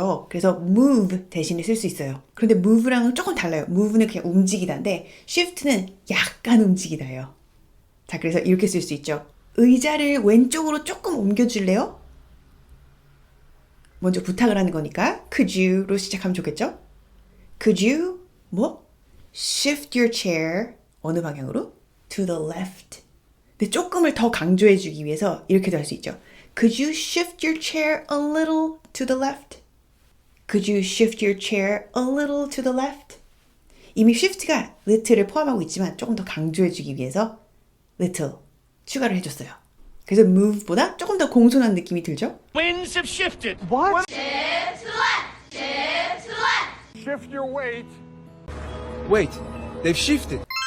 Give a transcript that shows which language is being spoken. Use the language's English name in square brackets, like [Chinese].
[Korean] 그래서 move 대신에 쓸 수 있어요. 그런데 move랑은 조금 달라요. move는 그냥 움직이다인데 shift는 약간 움직이다예요. 자, 그래서 이렇게 쓸 수 있죠. 의자를 왼쪽으로 조금 옮겨줄래요? 먼저 부탁을 하는 거니까 could you로 시작하면 좋겠죠? [English] Could you [Korean] 뭐? [English] shift your chair [Korean] 어느 방향으로? [English] To the left. [Korean] 근데 조금을 더 강조해 주기 위해서 이렇게도 할 수 있죠. [English] Could you shift your chair a little to the left? Could you shift your chair a little to the left? [Korean] 이미 shift가 little을 포함하고 있지만 조금 더 강조해 주기 위해서 little 추가를 해줬어요. 그래서 move보다 조금 더 공손한 느낌이 들죠? [English] Winds have shifted. What? Shift to the left. Shift to the left. Shift your weight. Wait, they've shifted.